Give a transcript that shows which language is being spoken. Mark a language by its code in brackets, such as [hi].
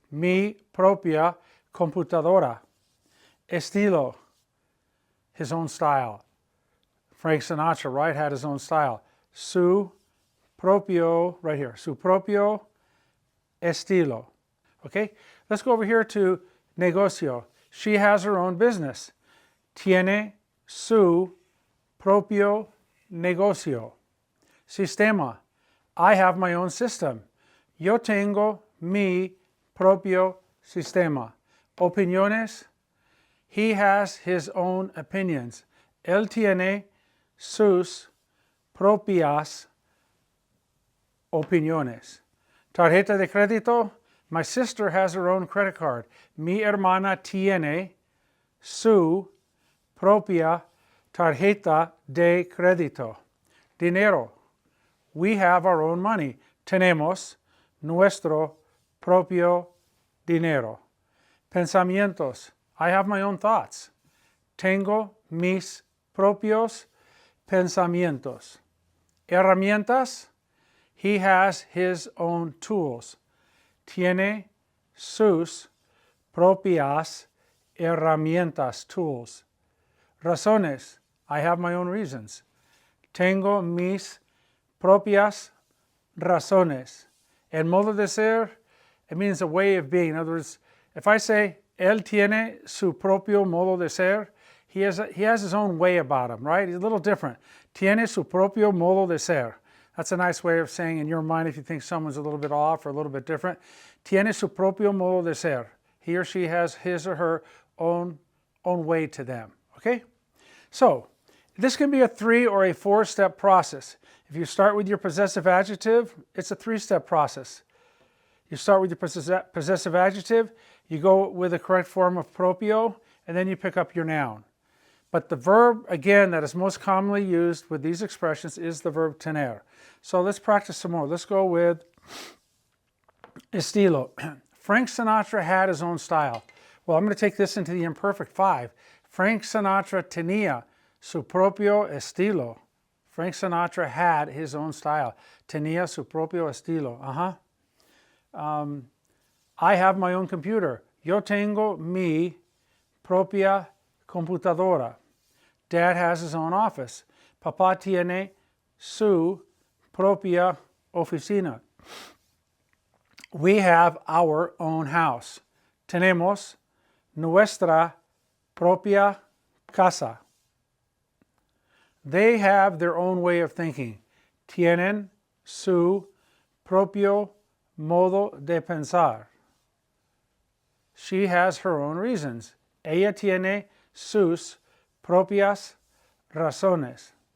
[es] Mi propia computadora. Estilo, [en] his own style. Frank Sinatra, right, had his own style. [es] Su propio, [en] right here. [es] Su propio estilo. [en] Okay, let's go over here to negocio. She has her own business. [es] Tiene su propio negocio. [en] Sistema. I have my own system. [es] Yo tengo mi propio sistema. Opiniones. [en] He has his own opinions. [es] Él tiene sus propias opiniones. Tarjeta de crédito. [en] My sister has her own credit card. [es] Mi hermana tiene su propia tarjeta de crédito. Dinero. [en] We have our own money. [es] Tenemos nuestro propio dinero. Pensamientos. [en] I have my own thoughts. [es] Tengo mis propios pensamientos. [en] Herramientas. He has his own tools. [es] Tiene sus propias herramientas, tools. Razones. [en] I have my own reasons. [es] Tengo mis propias razones. El modo de ser, [en] it means a way of being. In other words, if I say, [es] él tiene su propio modo de ser, [en] he has his own way about him, right? He's a little different. [es] Tiene su propio modo de ser. [en] That's a nice way of saying in your mind if you think someone's a little bit off or a little bit different. [es] Tiene su propio modo de ser. [en] He or she has his or her own way to them, okay? So, this can be a 3 or a 4-step process. If you start with your possessive adjective, it's a 3-step process. You start with your possessive adjective, you go with the correct form of propio, and then you pick up your noun. But the verb, again, that is most commonly used with these expressions is the verb tener. So let's practice some more. Let's go with estilo. Frank Sinatra had his own style. Well, I'm going to take this into the imperfect 5. [es] Frank Sinatra tenía su propio estilo. [en] Frank Sinatra had his own style. [es] Tenía su propio estilo. [en] I have my own computer. [es] Yo tengo mi propia computadora. [en] Dad has his own office. [es] Papá tiene su propia oficina. [en] We have our own house. [es] Tenemos nuestra propia casa. [en] They have their own way of thinking. [es] Tienen su propio modo de pensar. [en] She has her own reasons. [es] Ella tiene sus propias razones.